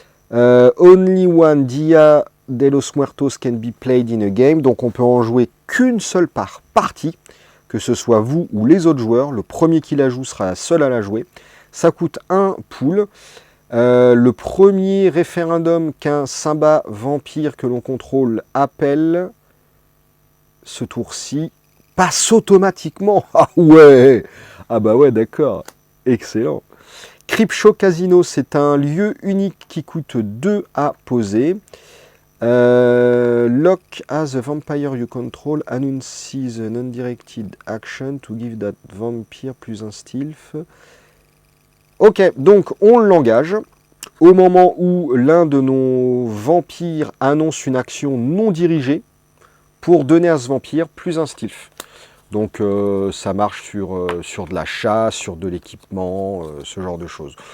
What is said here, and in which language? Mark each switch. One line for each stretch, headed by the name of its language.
English: Only one Dia de los Muertos can be played in a game.
French: Donc on peut en jouer qu'une seule par partie, que ce soit vous ou les autres joueurs. Le premier qui la joue sera seul à la jouer. Ça coûte 1 pool. Le premier référendum qu'un sabbat vampire que l'on contrôle appelle ce tour-ci passe automatiquement. Ah ouais. Ah bah ouais, d'accord. Excellent. Creepshow Casino, c'est un lieu unique qui coûte 2 à poser.
English: Lock as a vampire you control announces an undirected action to give that vampire
French: plus un
English: stealth.
French: Ok, donc on l'engage. Au moment où l'un de nos vampires annonce une action non dirigée pour donner à ce vampire plus un stealth. Donc ça marche sur de la chasse, sur de l'équipement, ce genre de choses.